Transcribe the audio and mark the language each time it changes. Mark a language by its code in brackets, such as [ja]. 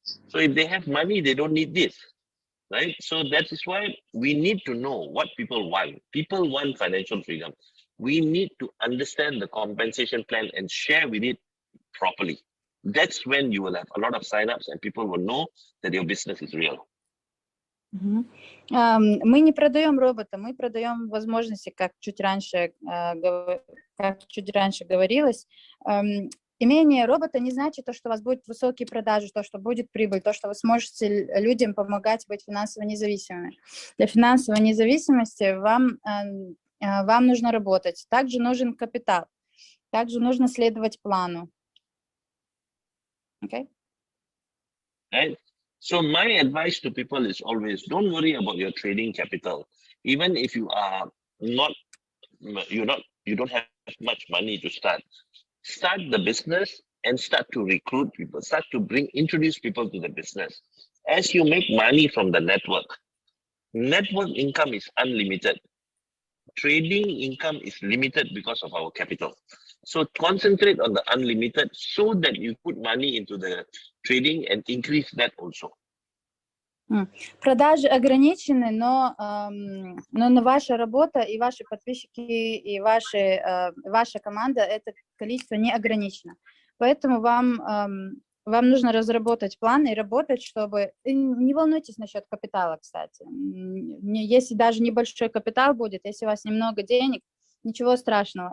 [en] So if they have money, they don't need this, right? So that is why we need to know what people want. People want financial freedom. We need to understand the compensation plan and share with it properly. That's when you will have a lot of signups and people will know that your business is real. [ru] Мы не продаем робота, мы продаем возможности, как чуть раньше говорилось. Имение робота не значит то, что у вас будут высокие продажи, то, что будет прибыль, то, что вы сможете людям помогать быть финансово независимыми. Для финансовой независимости вам нужно работать. Также нужен капитал. Также нужно следовать плану. [en] Okay? Right. So my advice to people is always, don't worry about your trading capital. Even if you are you don't have much money to start the business and start to recruit people, start to introduce people to the business. As you make money from the network income is unlimited. Trading income is limited because of our capital. So concentrate on the unlimited so that you put money into the trading and increase that also. [ru] Продажи ограничены, но ваша работа и ваши подписчики и ваша команда, это количество не ограничено. Поэтому вам нужно разработать план и работать, чтобы... Не волнуйтесь насчет капитала, кстати. Если даже небольшой капитал будет, если у вас немного денег, ничего страшного.